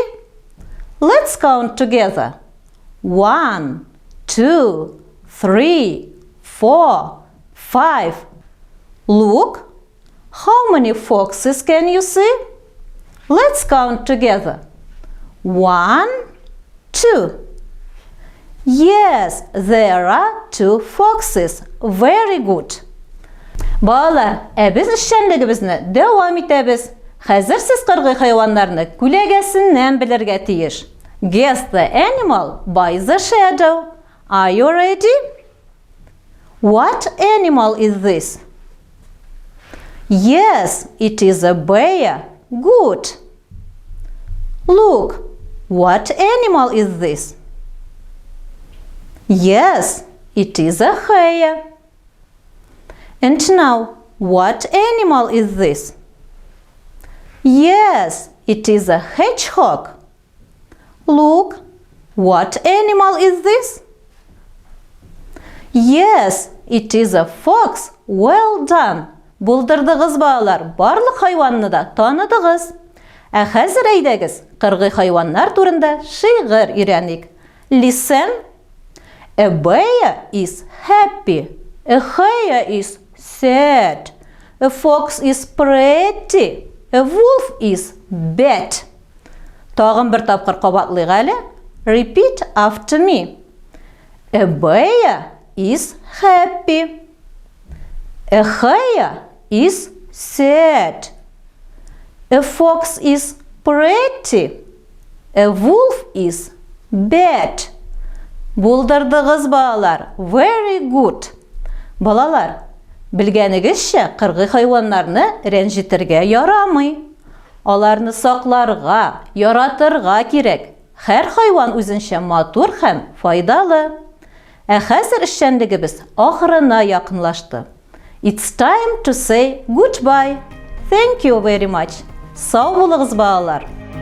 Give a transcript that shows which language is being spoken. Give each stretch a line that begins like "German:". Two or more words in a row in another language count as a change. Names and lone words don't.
English: Let's count together. 1, 2, 3, 4, 5. Look, how many foxes can you see? Let's count together. 1, 2. Yes, there are 2 foxes. Very good.
Tatar: Балалар, біз эшчәнлегебезне дәвам итәбез. Хәзер сез кыргый хайваннарны күләгәсеннән белергә тиеш.
English: Guess the animal by the shadow. Are you ready? What animal is this? Yes, it is a bear. Good. Look, what animal is this? Yes, it is a hare. And now, what animal is this? Yes, it is a hedgehog. Look, what animal is this? Yes, It is a fox. Well done.
Tatar: Булдырдыгыз, балалар. Барлык хайванны да таныдыгыз. Ә хәзер әйдәгез, кыргый хайваннар турында шигырь өйрәник.
English: Listen. A bear is happy. A hare is sad. A fox is pretty. A wolf is bad.
Tatar: Тагын бер тапкыр кабатлыйк әле.
English: Repeat after me. A bear is happy. A hare is sad. A fox is pretty. A wolf is bad.
Tatar: Булдырдыгыз, балалар.
English: Very good.
Tatar: Балалар, белгәнегезчә, кыргый хайваннарны рәнҗетергә ярамый. Аларны сакларга, яратырга кирәк. Һәр хайван үзенчә матур һәм файдалы. Ә хәзер эшчәнлегебез ахырына якынлашты.
English: It's time to say goodbye. Thank you very much.
Tatar: Сау булыгыз, балалар.